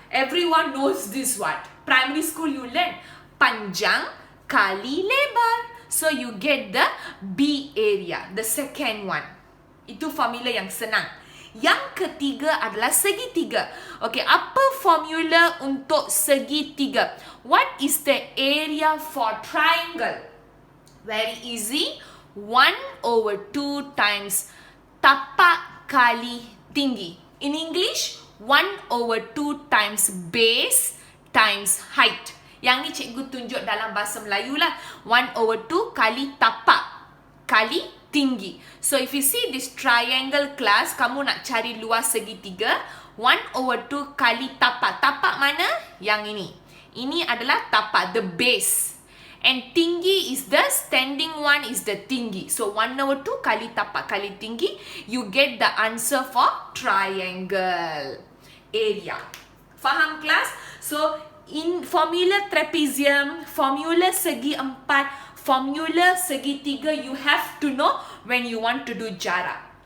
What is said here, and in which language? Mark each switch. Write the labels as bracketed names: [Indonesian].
[English] Everyone knows this one. Primary school you learn [Malay] panjang kali lebar. [English] So you get the B area, the second one. [Malay] Itu formula yang senang. Yang ketiga adalah segitiga. Okay, apa formula untuk segitiga? [English] What is the area for triangle? Very easy. [Malay] 1/2 times tapak kali tinggi. [English] In English, 1/2 times base times height. [Malay] Yang ni cikgu tunjuk dalam bahasa Melayu lah. 1/2 kali tapak kali tinggi. [English] So if you see this triangle class, [Malay] kamu nak cari luas segitiga, 1/2 kali tapak. Tapak mana? Yang ini. Ini adalah tapak, [English] the base. And tinggi is the standing one, is the tinggi. So 1/2 [Malay] kali tapak kali tinggi, [English] you get the answer for triangle area. [Malay] Faham kelas? [English] So in formula trapezium, formula segi empat, formula segitiga, you have to know when you want to do jarak.